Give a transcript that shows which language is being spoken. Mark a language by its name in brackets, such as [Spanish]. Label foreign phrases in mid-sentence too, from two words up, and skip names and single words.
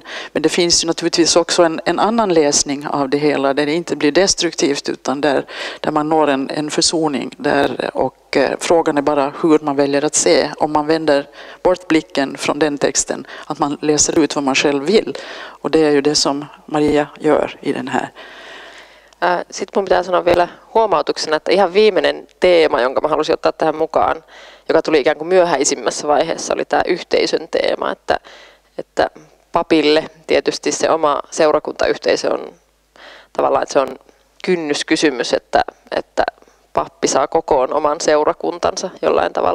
[Swedish] Men det finns ju naturligtvis också en annan läsning av det hela, där det inte blir destruktivt utan där man når en försoning. Och frågan är bara hur man väljer att se. Om man vänder bort blicken från den texten, att man läser ut vad man själv vill. Och det är ju det som Maria gör i den här. [Finnish] Sitten mun pitää sanoa vielä huomautuksena, että ihan viimeinen teema, jonka mä halusin ottaa tähän mukaan, joka tuli ikään kuin myöhäisimmässä vaiheessa, oli tämä yhteisön teema, että papille tietysti se oma seurakuntayhteisö on tavallaan, että se on kynnyskysymys, että pappi saa kokoon oman seurakuntansa jollain tavalla.